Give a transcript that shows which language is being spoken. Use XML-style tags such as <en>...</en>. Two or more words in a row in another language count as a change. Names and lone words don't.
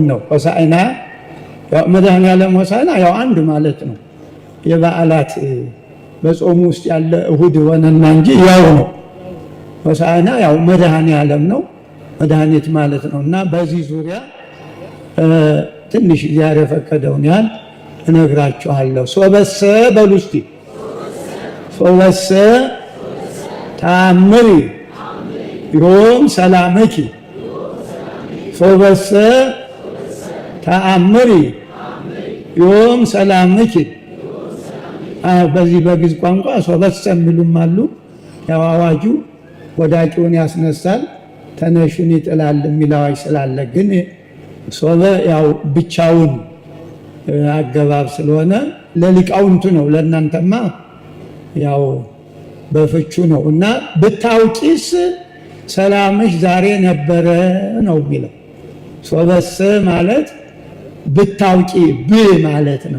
<am>ነው። ሆሳዕና መድኃኔዓለም ሆሳዕና ያው አንድ ማለት ነው። የበዓላት በጾሙ ውስጥ ያለ እሁድ ሆነና እንጂ ያው ነው። ሆሳዕና ያው መድኃኔዓለም ነው፣ መድኃኒት ማለት ነው። እና በዚህ ዙሪያ ትንሽ እግዚአብሔር የፈቀደውን ያህል እነግራችኋለሁ። ሶበሰ በሉ እስቲ</am> <gez>ሶበሰ ተአምሪ ዮም ሰላምኪ ሶበሰ ተአምሪ ዮም ሰላምኪ።</gez> <am>በዚህ በግዕዝ ቋንቋ ሶበሰ የሚሉም አሉ። ያው አዋጁ ወዳቂውን ያስነሳል ተነሹን ይጥላል የሚል አዋጅ ስላለ፣ ግን ሶበ ያው ብቻውን አገባብ ስለሆነ ለሊቃውንቱ ነው። ለእናንተማ ያው በፍቹ ነው። እና ብታውቂስ ሰላምሽ ዛሬ ነበረ ነው የሚለው። ሶበሰ ማለት ብታውቂ ማለት ነው።</am>